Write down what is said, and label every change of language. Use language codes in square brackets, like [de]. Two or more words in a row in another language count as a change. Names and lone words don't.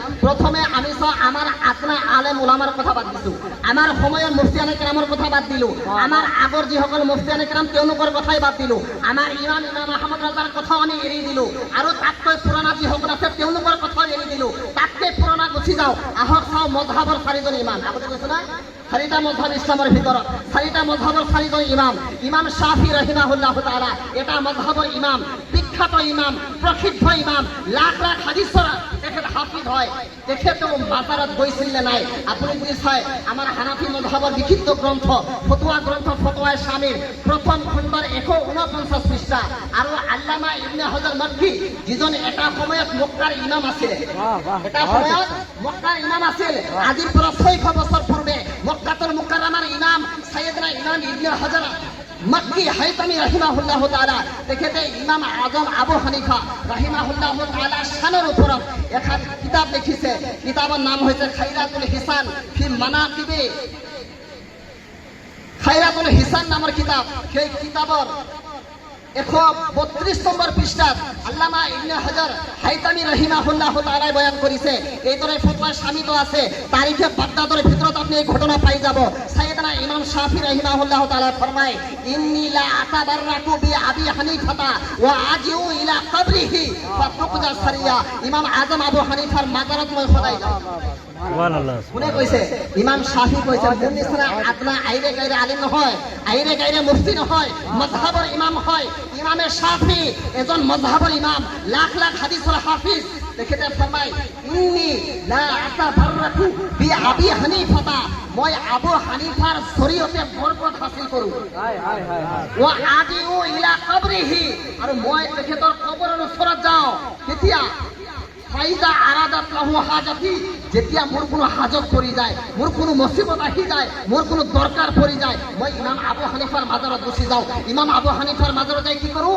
[as] প্ৰথমে আমি চাওঁ, আমাৰ আপোনাৰ আলেম ওলামাৰ কথা বাদ দিছোঁ, আমাৰ সময়ৰ মুফতিয়ানে কেৰামৰ কথা বাদ দিলোঁ, আমাৰ আগৰ যিসকল মুফতিয়ানে কেৰাম তেওঁলোকৰ কথাই বাদ দিলোঁ, আমাৰ ইমাম আহমদ ৰাজাৰ কথাও আমি এৰি দিলোঁ, আৰু তাতকৈ পুৰণা যিসকল আছে তেওঁলোকৰ কথাও এৰি দিলোঁ। তাতকৈ পুৰণা গুচি যাওঁ, আহক চাওঁ মজহাবৰ চাৰিজন ইমাম। আগতে কৈছোঁ না, চাৰিটা মজহাব ইছলামৰ ভিতৰত, চাৰিটা মজহাবৰ চাৰিজন ইমাম। ইমাম শাফি [ar] رحمه الله تعالى [as] এটা মজহাবৰ ইমাম, বিখ্যাত ইমাম, প্ৰসিদ্ধ ইমাম, লাখ হাদিছৰ তেখেত হাফিজ হয়। তেখেতেও মাজাৰত গৈছিল নে নাই? আপুনি যদি চাই, আমাৰ হানাফি মজহাবৰ বিক্ষিপ্ত গ্ৰন্থ ফতোৱায়ে শামীৰ প্ৰথম খণ্ডৰ 149 পৃষ্ঠা, আৰু আল্লামা ইবনে হজাৰ মক্কি, যিজন এটা সময়ত মক্কাৰ ইমাম আছিল, আজিৰ পৰা 600 বছৰ পূৰ্বে মক্কাতুল মুকাররমার ইমাম সাইয়েদনা ইমাম ইবনে হজাৰ মক্কি হাইতামি [ar] رحمه الله تعالى, [as] তেখেতে ইমাম আজম আবু হানিফা [ar] رحمه الله تعالى [as] শানৰ ওপৰত এখন কিতাপ লিখিছে। কিতাপৰ নাম হৈছে খাইরাতুল হিসান ফি মানাকিবি, খাইরাতুল হিসান নামৰ কিতাপ। সেই কিতাপৰ 132 নম্বৰ পৃষ্ঠাত আল্লামা ইবনে হাজার হাইতামি [ar] رحمه الله تعالى [as] বয়ান কৰিছে। এইদৰে ফতোৱা স্বামীত আছে, তাৰিখে বাগদাদৰ ভিতৰত আপুনি এই ঘটনা পাই যাব। [ar] سيدنا إمام شافعي رحمه الله تعالى [as] ফরমায়, [ar] إني لا أتبرك بأبي حنيفة وأجيء إلى قبره فتقضى سريعا. [as] ইমাম আজম আবু হানিফার মাজারত মই সদাই যাওঁ। সুবহানাল্লাহ। কোনে কৈছে? ইমাম শাফি কৈছে। মোৰ নিচিনা আদনা [hi] ऐरे गैरे [as] আলিম নহয়, [hi] ऐरे गैरे [as] মুফতি নহয়, মজহাবৰ ইমাম হয়। ইমামে শাফি এজন মজহাবৰ ইমাম, লাখ লাখ হাদিসৰ হাফিজ। তেখেতে ফৰমায়, [ar] إني لا أتبرك بأبي حنيفة, [as] মই আবু হানিফাৰ জৰিয়তে বৰকত হাসিল কৰোঁ। [ar] وأجيء إلى قبره, [as] আৰু মই তেখেতৰ কবৰৰ ওচৰত যাওঁ। কেতিয়া? [ar] فإذا عرضت لي حاجة, [as] যেতিয়া মোৰ কোনো হাজত পৰি যায়, মোৰ কোনো মুসিবত আহি যায়, মোৰ কোনো দৰকাৰ পৰি যায়, মই ইমাম আবু হানিফাৰ মাজাৰত গুচি যাওঁ। ইমাম আবু হানিফাৰ মাজাৰত যাই কি কৰোঁ?